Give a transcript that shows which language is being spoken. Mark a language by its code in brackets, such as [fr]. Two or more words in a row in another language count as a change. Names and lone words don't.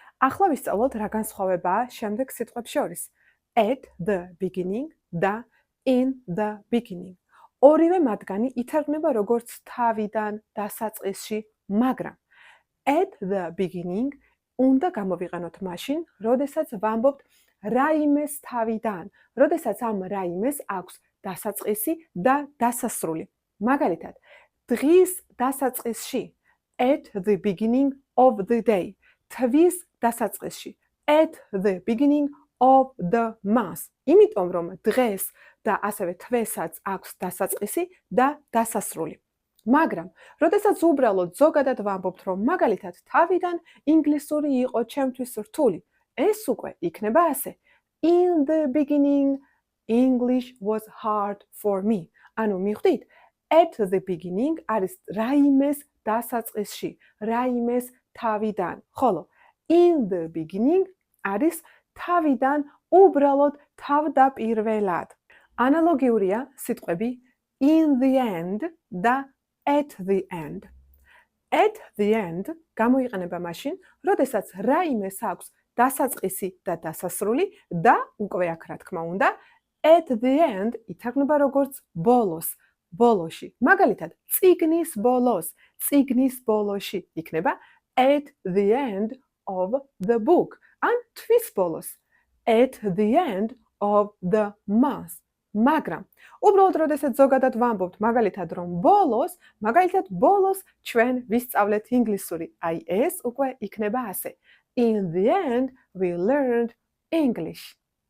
[ka] ახლა ვისწავლოთ რა განსხვავებაა შემდეგ სიტყვებს შორის. [en] At the beginning და in the beginning. [ka] ორივე მათგანი ითარგმნება როგორც თავიდან დასაწყისში, მაგრამ [en] at the beginning [ka] უნდა გამოვიყენოთ მაშინ, როდესაც ვამბობთ რაიმეს თავიდან, როდესაც ამ რაიმეს აქვს დასაწყისი და დასასრული. მაგალითად, დღის დასაწყისში [en] at the beginning of the day. [ka] თვის დასაწყისში [en] at the beginning of the month. [ka] იმიტომ რომ დღეს და ასევე თვესაც აქვს დასაწყისი და დასასრული. მაგრამ, როდესაც უბრალოდ ზოგადად ვამბობთ, რომ მაგალითად თავიდან ინგლისური იყო ჩემთვის რთული, ეს უკვე იქნება ასე. [en] In the beginning, English was hard for me. [ka] ანუ მიხვდით, [en] at the beginning [ka] არის რაიმეს დასაწყისში, რაიმეს თავიდან, ხოლო [en] in the beginning [ka] არის თავიდან უბრალოდ თავდაპირველად. ანალოგიურია სიტყვები [en] in the end [ka] და [en] at the end. At the end [ka] გამოიყენება მაშინ, როდესაც რაიმეს აქვს დასაწყისი და დასასრული და უკვე აქ რა თქმა უნდა, [en] at the end [ka] ითარგმნება როგორც ბოლოს, ბოლოში. მაგალითად, წიგნის ბოლოს, წიგნის ბოლოში იქნება [en] at the end of the book. [ka] ან თვის ბოლოს, [en] at the end of the month. [ka] მაგრამ, უბრალოდ როდესაც ზოგადად ვამბობთ, მაგალითად რომ ბოლოს, მაგალითად ბოლოს ჩვენ ვისწავლეთ ინგლისური. აი ეს უკვე იქნება ასე. [en] In the end we learned English.